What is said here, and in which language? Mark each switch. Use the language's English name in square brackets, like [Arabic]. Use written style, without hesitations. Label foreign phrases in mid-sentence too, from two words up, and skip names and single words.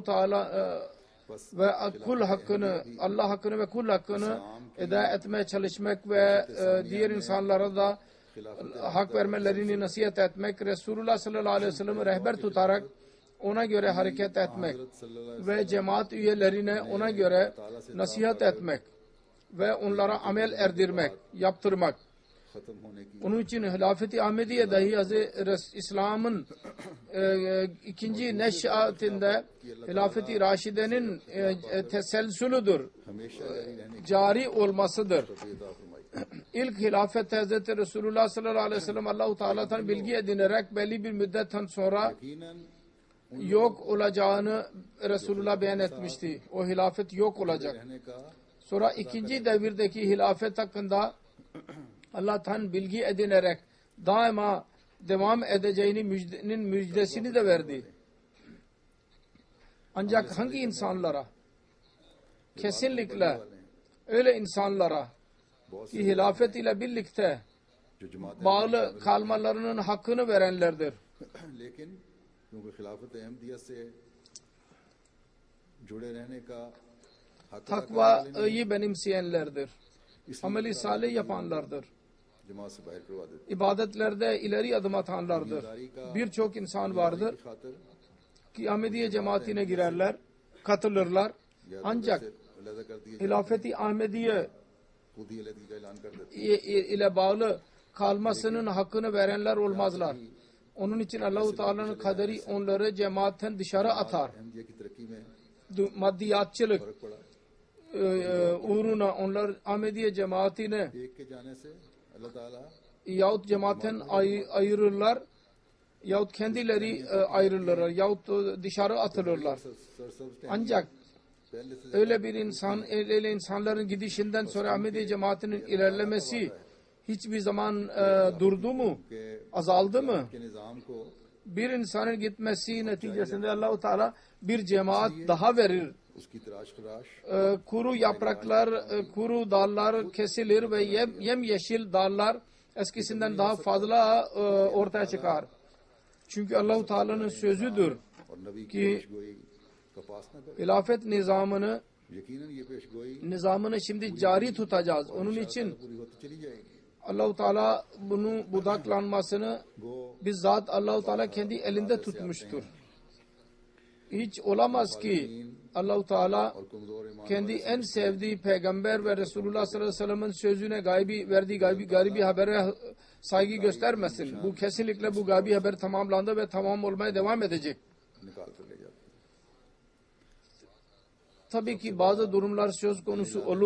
[Turkish] Teala ve kul hakkını, Allah hakkını ve kul hakkını eda etmeye çalışmak ve diğer insanlara da hak vermelerini nasihat etmek, Resulullah [Arabic] صلى الله عليه وسلم [Turkish] rehber tutarak ona göre hareket etmek ve cemaat üyelerine ona göre nasihat etmek ve onlara amel erdirmek, yaptırmak. [Hindi] खत्म होने की [Turkish] Onun için Hilafet-i Ahmediye dahi İslam'ın ikinci neşatinde Hilafet-i Raşide'nin teselsülüdür, [Hindi] हमेशा जारी रहने [Turkish] cari olmasıdır. [Hindi] की अता फरमाई [Turkish] İlk hilafet Hazreti Resulullah [Arabic] صلى الله عليه وسلم [Turkish] Allah-u Teala'dan bilgi edinerek belli bir müddetten sonra [Hindi] यकीनन [Turkish] yok olacağını Resulullah beyan etmişti. O hilafet yok olacak. [Hindi] रहने का [Turkish] Sonra ikinci devirdeki hilafet hakkında Allah'tan bilgi edinerek daima devam edeceğini müjdesini de verdi. Ancak hangi insanlara? Kesinlikle öyle insanlara ki hilafet ile birlikte [Hindi] जो जमात [Turkish] bağlı kalmalarının hakkını verenlerdir. [Hindi] लेकिन क्योंकि खिलाफत अहमदिया से जुड़े रहने का हक अदा करने वाले [Turkish] Takvayı benimseyenlerdir. Ameli salih yapanlardır. [Hindi] जमात से बाहर करवा देते [Turkish] İbadetlerde ileri adım atanlardır. Birçok insan vardır [Hindi] की खातर [Turkish] ki Ahmediye cemaatine girerler, katılırlar. [Hindi] या [Turkish] Ancak [Hindi] अलहदा कर दिए [Turkish] Hilafet-i Ahmediye [Hindi] खुद ही अलहदगी का ऐलान कर देते [Turkish] ile bağlı kalmasının hakkını verenler olmazlar. Onun için Allah-u Teala'nın kaderi onları cemaatten dışarı atar. [Hindi] अहमदिया की तरक्की में [Turkish] Maddiyatçılık [Hindi] फर्क पड़ा [Turkish] uğruna onlar Ahmediye cemaatine [Hindi] एक के जाने से अल्लाह ताला [Turkish] yahut cemaatten ayırırlar yahut kendileri ayrılırlar yahut dışarı atılırlar. [Hindi] सरसब्ज [Turkish] Ancak [Hindi] पहले से [Turkish] öyle bir insan, öyle insanların gidişinden sonra Ahmedi cemaatinin ilerlemesi hiçbir zaman durdu mu? Azaldı mı? [Hindi] के निज़ाम को [Turkish] Bir insanın gitmesi neticesinde Allah-u Teala bir cemaat daha verir. [Hindi] उसकी तराश खराश [Turkish] Kuru yapraklar, kuru dallar kesilir ve yemyeşil dallar eskisinden daha fazla ortaya çıkar. Çünkü Allah-u Teala'nın sözüdür [Hindi] और नबी की कि पेशगोई का पास न करे। [Turkish] hilafet nizamını [Hindi] यकीनन ये पेशगोई [Turkish] şimdi cari tutacağız. Onun için [Hindi] पूरी होती चली जाएगी। [Turkish] Allah-u Teala bunun budaklanmasını [Hindi] वो [Turkish] bizzat Allah-u Teala kendi elinde tutmuştur. Hiç olamaz ki Allah-u Teala [Hindi] और कमजोर ईमान [Turkish] kendi en sevdiği peygamber ve Resulullah [Arabic] صلى الله عليه وسلم [Turkish] sözüne verdiği gaybi habere saygı göstermesin. Bu kesinlikle bu gaybi haber tamamlandı ve tamam olmaya devam edecek. [Hindi] निकाल कर ले जाते हैं। [Turkish] Tabii ki bazı durumlar söz konusu olur